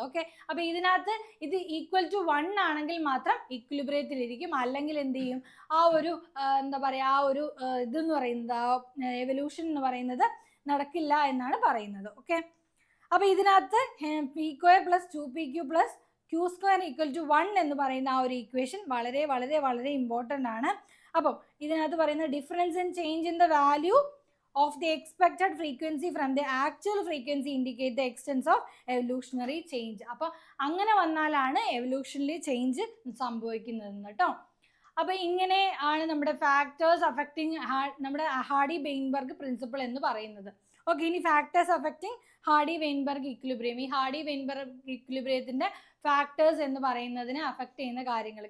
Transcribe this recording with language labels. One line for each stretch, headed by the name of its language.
Malayalam: Okay, അപ്പോൾ ഇതിനകത്ത് ഇത് ഈക്വൽ ടു 1 ആണെങ്കിൽ മാത്രം ഇക്വിലിബ്രിയത്തിൽ ഇരിക്കും, അല്ലെങ്കിൽ എന്ത് ചെയ്യും, ആ ഒരു എന്താ പറയുക, ആ ഒരു ഇതെന്ന് പറയുന്നത്, ആ എവല്യൂഷൻ എന്ന് പറയുന്നത് നടക്കില്ല എന്നാണ് പറയുന്നത്. ഓക്കെ, അപ്പോൾ ഇതിനകത്ത് P square plus 2pq plus Q square equal to 1 എന്ന് പറയുന്ന ആ ഒരു ഇക്വേഷൻ വളരെ വളരെ വളരെ ഇമ്പോർട്ടൻ്റ് ആണ്. അപ്പം ഇതിനകത്ത് പറയുന്ന
English: Difference in change in the value of the expected frequency from the actual frequency indicate the extent of evolutionary change.
Malayalam: അപ്പോൾ അങ്ങനെ വന്നാലാണ് എവല്യൂഷണറി ചേഞ്ച് സംഭവിക്കുന്നത് കേട്ടോ. അപ്പോൾ ഇങ്ങനെ ആണ് നമ്മുടെ ഫാക്ടേഴ്സ് അഫക്റ്റിംഗ് നമ്മുടെ ഹാർഡി വെയിൻബർഗ് പ്രിൻസിപ്പിൾ എന്ന് പറയുന്നത്. ഓക്കെ, ഇനി factors affecting hardy Weinberg equilibrium. ഈ ഹാർഡി വെയിൻബർഗ് ഇക്വിലിബ്രിയത്തിൻ്റെ ഫാക്ടേഴ്സ് എന്ന് പറയുന്നതിനെ അഫക്റ്റ് ചെയ്യുന്ന കാര്യങ്ങൾ.